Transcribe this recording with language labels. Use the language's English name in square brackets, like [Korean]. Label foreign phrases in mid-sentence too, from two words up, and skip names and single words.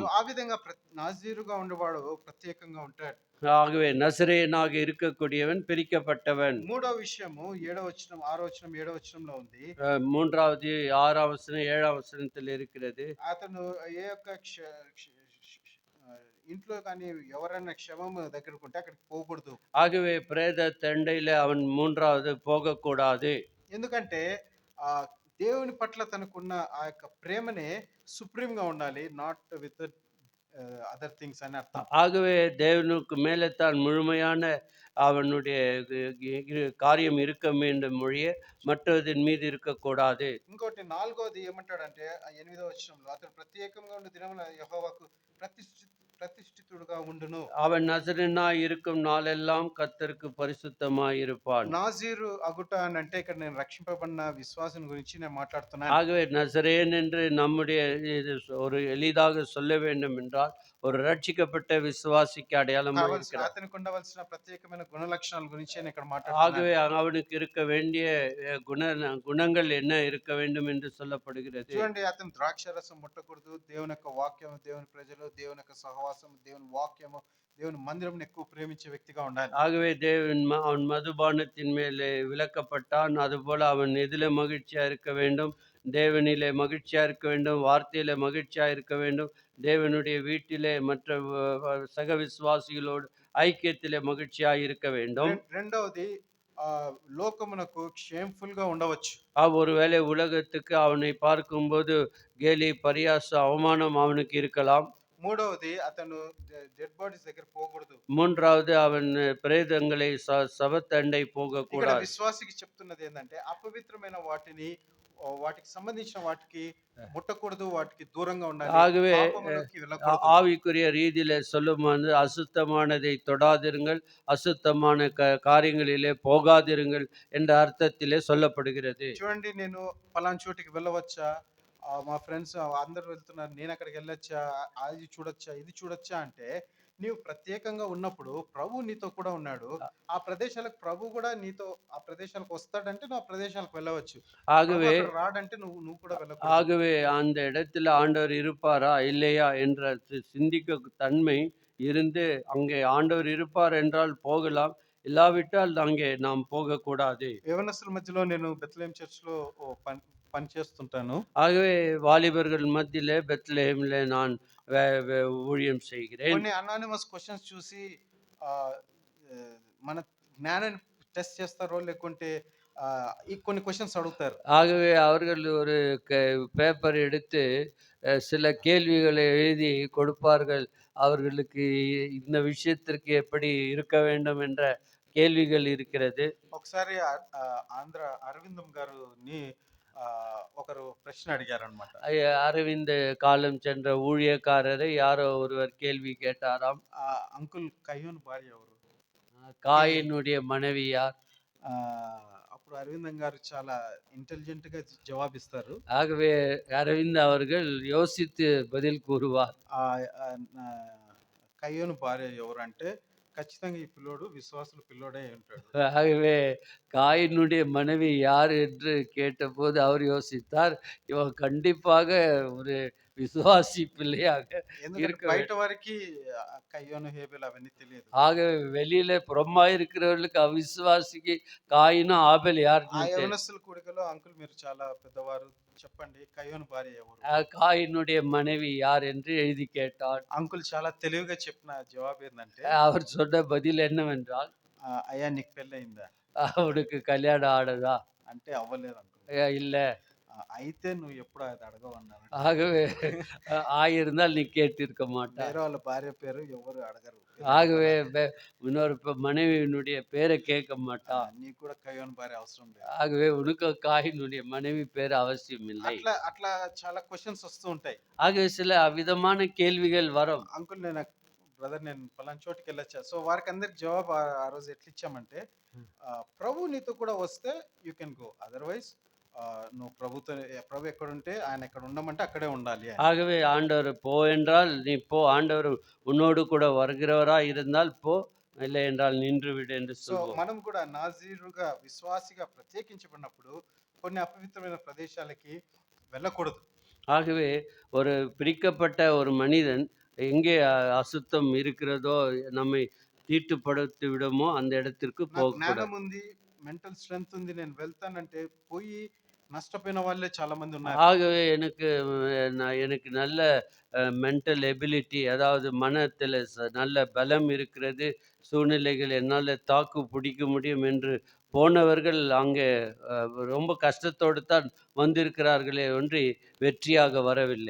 [Telugu] సో ఆ విధంగా నాజీరుగా ఉండేవాడు ప్రత్యేకంగా ఉంటాడు. [Tamil] ஆகவே நசரேயனாக இருக்கக்கூடியவன் பிரிக்கப்பட்டவன். [Telugu] మూడో విషయము 7వ వచనం 6వ వచనం 7వ వచనంలో ఉంది. [Tamil] மூன்றாவது 6ஆம் வசனம் 7ஆம் வசனத்தில் இருக்கிறது. [Telugu] అతను ఏ యొక్క ఇంట్లో కానీ ఎవరైనా క్షమము దగ్గరకు ఉంటే అక్కడికి పోకూడదు. [Tamil] ஆகவே பிரேத தண்டையில அவன் மூன்றாவது போகக்கூடாது. [Telugu] ఎందుకంటే ఆ దేవుని పట్ల తనకున్న ఆ యొక్క ప్రేమనే సుప్రీం గా ఉండాలి. [English] not with other things [Telugu] అని అర్థం. [Tamil] ஆகவே தேவனுக்கு மேலே தான் முழுமையான அவனுடைய காரியம் இருக்க வேண்டும் மொழிய மற்றதின் மீது இருக்கக்கூடாது. [Telugu] ఇంకోటి నాలుగోది ఏమంటాడంటే 8వ వచనంలో అతడు ప్రత్యేకంగా ఉన్న దినమున యెహోవాకు ప్రతిష్ఠితుడుగా ఉండును. [Tamil] அவன் நசரேயனாய் இருக்கும் நாளெல்லாம் கர்த்தருக்கு பரிசுத்தமாய் இருப்பான். [Telugu] నాజీరు అగుట అని అంటే ఇక్కడ నేను రక్షింపబడిన విశ్వాసం గురించి నేను మాట్లాడుతున్నాను. [Tamil] ஆகவே நசரேயன் என்று நம்முடைய ஒரு எளிதாக சொல்ல வேண்டும் என்றால் ஒரு ரட்சிக்கப்பட்ட விசுவாசிக்கு அடையாளமாக இருக்கிறார். [Telugu] అతనికి ఉండవలసిన ప్రత్యేకమైన గుణ లక్షణాల గురించి నేను ఇక్కడ మాట్లాడుతున్నాను. [Tamil] ஆகவே அவனுக்கு இருக்க வேண்டிய குணங்கள் என்ன இருக்க வேண்டும் என்று சொல்லப்படுகிறது. [Telugu] చూడండి, అతను ద్రాక్షరసం ముట్టకూడదు. దేవుని యొక్క వాక్యం, దేవుని ప్రజలు, దేవుని యొక్క సహవాసం, దేవుని వాక్యము, దేవుని మందిరం ఎక్కువ ప్రేమించే వ్యక్తిగా ఉండాలి. [Tamil] ஆகவே அவன் மதுபானத்தின் மேலே விலக்கப்பட்டான். அதுபோல அவன் எதிலே மகிழ்ச்சியா இருக்க வேண்டும், தேவனிலே மகிழ்ச்சியா இருக்க வேண்டும், வார்த்தையிலே மகிழ்ச்சியா இருக்க வேண்டும், தேவனுடைய வீட்டிலே மற்ற சக விசுவாசிகளோடு ஐக்கியத்திலே மகிழ்ச்சியா இருக்க வேண்டும். [Telugu] రెండవది లోకమునకు షేమ్ఫుల్ గా ఉండవచ్చు. [Tamil] ஒருவேளை உலகத்துக்கு அவனை பார்க்கும்போது கேலி பரியாசம் அவமானம் அவனுக்கு இருக்கலாம். [Telugu] మూడవది అతను [English] dead bodies [Telugu] దగ్గర పోకూడదు. [Tamil] மூன்றாவது அவன் பிரேதங்களை சவத்தண்டை [Telugu] ఇక్కడ [Tamil] போகக்கூடாது. [Telugu] విశ్వాసికి చెప్తున్నది ఏంటంటే అపవిత్రమైన వాటికి సంబంధించిన వాటికి ముట్టకూడదు, వాటికి దూరంగా ఉండాలి. [Tamil] ஆகவே [Telugu] పాపములోకి వెళ్ళకూడదు. [Tamil] ஆவிக்குரிய ரீதியில சொல்லும்போது அசுத்தமானதை தொடாதிருங்கள், அசுத்தமான காரியங்களிலே போகாதிருங்கள் என்ற அர்த்தத்திலே சொல்லப்படுகிறது. [Telugu] చూడండి, నేను పలానా చోటికి వెళ్ళవచ్చా, మా ఫ్రెండ్స్ అందరూ వెళ్తున్నారు. నేనక్కడికెళ్ళొచ్చా? అది చూడొచ్చా? ఇది చూడొచ్చా? అంటే నీవు ప్రత్యేకంగా ఉన్నప్పుడు ప్రభువు నీతో కూడా ఉన్నాడు. ఆ ప్రదేశాలకు ప్రభు గూడా నీతో ఆ ప్రదేశాలకు వస్తాడంటే నువ్వు ఆ ప్రదేశాలకు వెళ్ళవచ్చు. ప్రభు [Tamil] ஆகவே [Telugu] అక్కడ రాడంటే నువ్వు నువ్వు కూడా వెళ్ళకూడదు. [Tamil] ஆகவே அந்த இடத்துல ஆண்டவர் இருப்பாரா? இல்லையா? என்ற சிந்திக்க தன்மை இருந்து, அங்கே ஆண்டவர் இருப்பார் என்றால் போகலாம். இல்லாவிட்டால் அங்கே நாம் போகக்கூடாது. [Telugu] యెవనస్తుల మధ్యలో నేను బెత్లెహేమ్ చర్చ్‌లో ఓ పని చేస్తుంటాను. [Tamil] ஆகவே வாலிபர்கள் மத்தியிலே பெத்லெகேமிலே நான் வே வே ஊழியம் செய்கிறேன். [Telugu] కొన్ని [English] anonymous questions [Telugu] చూసి ఆహ్, ఆహ్, మన జ్ఞానాన్ని టెస్ట్ చేస్తారో లేకుంటే ఈ కొన్ని క్వెషన్స్ అడుగుతారు. [Tamil] ஆகவே அவர்கள் ஒரு பேப்பர் எடுத்து சில கேள்விகளை எழுதி கொடுப்பார்கள். அவர்களுக்கு இந்த விஷயத்திற்கு எப்படி இருக்க வேண்டும் என்ற கேள்விகள் இருக்கிறது. [Telugu] ఒకసారి ఆంధ్ర అరవిందం గారిని ఒకరు ప్రశ్న అడిగారనమాట. [Tamil] அரவிந்த் காலம் சென்ற ஊழியக்காரரை யாரோ ஒருவர் கேள்வி கேட்டாராம். [Telugu] అంకుల్ కయ్యూన్ భార్య ఎవరు? [Tamil] காயினுடைய மனைவி யார்? [Telugu] అప్పుడు అరవిందం గారు చాలా ఇంటెలిజెంట్‌గా జవాబిస్తారు. [Tamil] ஆகவே அரவிந்த் அவர்கள் யோசித்து பதில் கூறுவார். [Telugu] కయ్యూన్ భార్య ఎవరంటే ఖచ్చితంగా ఈ పిల్లోడు విశ్వాసుల పిల్లోడే ఉంటాడు. [Tamil] ஆகவே காயினுடைய மனைவி யார் என்று கேட்டபோது அவர் யோசித்தார், இவன் கண்டிப்பாக ஒரு விசுவாசி பிள்ளையாக [Telugu] ఎందుకంటే [Tamil] இருக்க [Telugu] బయట [Tamil] வேண்டும். [Telugu] వారికి కయ్యూను, హేబెలు అవన్నీ తెలియదు. [Tamil] ஆகவே வெளியில புறம்பா இருக்கிறவர்களுக்கு அவிசுவாசிக்கு காயினும் ஆபேல் [Telugu] ఆ [Tamil] யாருன்னு தெரியும். [Telugu] యవనస్తుల కూడికలో అంకుల్ మీరు చాలా పెద్దవారు చెప్పండి కయ్యూను భార్య ఎవరు? [Tamil] காயினுடைய மனைவி யார் என்று எழுதி கேட்டான். [Telugu] అంకుల్ చాలా తెలివిగా చెప్పిన జవాబు ఏందంటే, [Tamil] அவர் சொன்ன பதில் என்னவென்றால், [Telugu] అయ్యా నీకు పెళ్ళయిందా? [Tamil] அவனுக்கு கல்யாணம் ஆனதா? [Telugu] అంటే అవ్వలేదు అంకుల్. [Tamil] இல்ல. [Telugu] అయితే నువ్వు ఎప్పుడు అది అడగవన్నాడు. [Tamil] ஆகவே ஆயிருந்தால் நீ கேட்டிருக்க மாட்டாய். [Telugu] వేరే వాళ్ళ భార్య పేరు ఎవరు అడగరు. [Tamil] ஆகவே இன்னொரு மனைவியினுடைய பேரை கேட்க மாட்டான். [Telugu] నీకు కూడా కయ్యూను భార్య అవసరం లేదు. [Tamil] ஆகவே உனக்கு காயினுடைய மனைவி பேர் அவசியம் இல்லை. [Telugu] అట్లా అట్లా చాలా క్వెషన్స్ వస్తూ ఉంటాయి. [Tamil] ஆகவே சில விதமான கேள்விகள் வரும். [Telugu] అంకుల్ నేను బ్రదర్ నేను పలానా చోటుకి వెళ్ళొచ్చా? సో వారికి అందరికి జవాబు ఆ రోజు ఎట్లా ఇచ్చామంటే, ప్రభు నీతో కూడా వస్తే [English] you can go. [Telugu] అదర్వైజ్ నువ్వు ప్రభు ఎక్కడుంటే ఆయన ఎక్కడ ఉండమంటే అక్కడే ఉండాలి అని. [Tamil] ஆகவே ஆண்டவர் போ என்றால் நீ போ. ஆண்டவர் உன்னோடு கூட வருகிறவரா இருந்தால் போ, இல்லை என்றால் நின்று விடு என்று [Telugu] సో [Tamil] சொல்வோம். [Telugu] మనం కూడా నాజీరుగా విశ్వాసిగా ప్రత్యేకించబడినప్పుడు కొన్ని అపవిత్రమైన ప్రదేశాలకి వెళ్ళకూడదు. [Tamil] ஆகவே ஒரு பிரிக்கப்பட்ட ஒரு மனிதன் எங்கே அசுத்தம் இருக்கிறதோ, நம்மை தீட்டுப்படுத்தி விடுமோ அந்த இடத்திற்கு [Telugu] నాకు [Tamil] போகக்கூடாது. [Telugu] జ్ఞానం ఉంది, [English] mental strength [Telugu] ఉంది, నేను వెళ్తానంటే పోయి నష్టపోయిన వాళ్ళే చాలా మంది ఉన్నారు. [Tamil] ஆகவே எனக்கு நல்ல [English] mental ability, [Tamil] அதாவது மனத்தில நல்ல பலம் இருக்கிறது. சூழ்நிலைகள் என்னால தாக்கு பிடிக்க முடியும் என்று போனவர்கள் அங்கே ரொம்ப கஷ்டத்தோடு தான் வந்திருக்கிறார்களே ஒன்றி வெற்றியாக வரவில்லை.